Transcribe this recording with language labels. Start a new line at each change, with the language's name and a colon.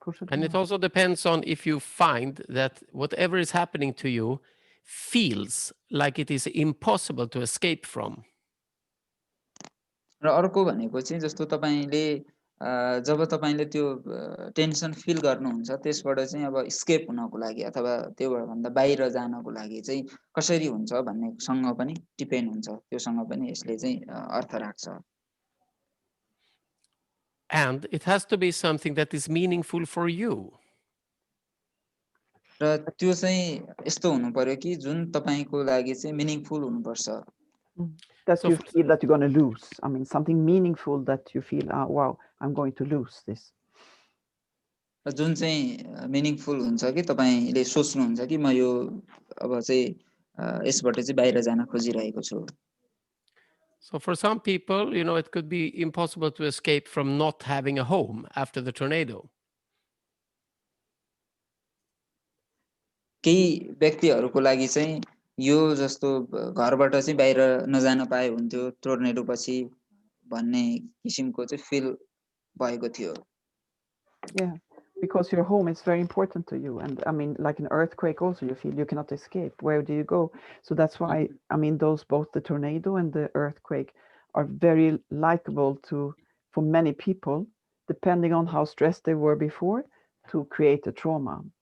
English: And it also depends on if you find that whatever is happening to you feels like it is impossible to escape from.
Nepali: र अर्को भनेको चाहिँ जस्तो तपाईले जब तपाईले त्यो टेन्सन फिल गर्नुहुन्छ, त्यसबाट चाहिँ अब स्केप हुनको लागि अथवा त्यो भन्दा बाहिर जानको लागि चाहिँ कसरी हुन्छ भन्ने सँग पनि डिपेन्ड हुन्छ, त्यो सँग पनि यसले चाहिँ अर्थ राख्छ।
English: And it has to be something that is meaningful for you.
Nepali: र त्यो चाहिँ यस्तो हुनु पर्यो कि जुन तपाईको लागि चाहिँ मिनिङफुल हुनुपर्छ
English: that So you for- feel that you're going to lose. I mean, something meaningful that you feel, wow, I'm going to lose this.
Nepali: र जुन चाहिँ मिनिङफुल हुन्छ कि तपाईले सोच्नुहुन्छ कि म यो अब चाहिँ यसबाट चाहिँ बाहिर जान खोजिरहेको छु
English: So for some people, you know, it could be impossible to escape from not having a home after the tornado.
Nepali: केही व्यक्तिहरूको लागि चाहिँ यो जस्तो घरबाट चाहिँ बाहिर नजान पाए हुन्थ्यो टोर्नेडो पछि भन्ने किसिमको चाहिँ फिल भएको थियो
English: Yeah, because your home is very important to you. And I mean, like an earthquake also, you feel you cannot escape. Where do you go? So that's why, I mean, those, both the tornado and the earthquake are very likable for many people, depending on how stressed they were before, to create a trauma.